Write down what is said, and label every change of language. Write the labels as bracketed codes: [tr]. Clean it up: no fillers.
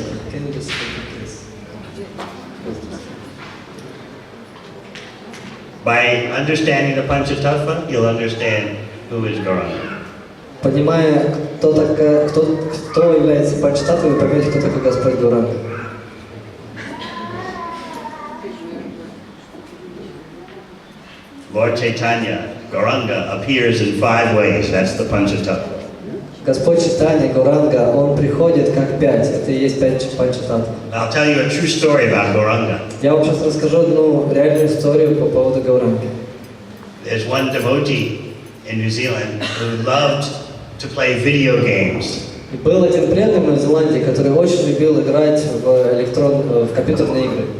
[en] Can you just speak, please? By understanding the Panchatattva, you'll understand who is Gauranga. [ru] Понимая, кто является Панчататтвой, вы поймете, кто такой Господь Гауранга. [en] Lord Chaitanya, Gauranga, appears in 5 ways. That's the Panchatattva. [ru] Господь Чайтаньи, Гауранга, он приходит как 5. Это и есть 5 панчататтв. [en] I'll tell you a true story about Gauranga. [ru] Я вам сейчас расскажу одну реальную историю по поводу Гауранги. [en] There's one devotee in New Zealand who loved to play video games. [ru] И был один преданный в Новой Зеландии, который очень любил играть в компьютерные игры.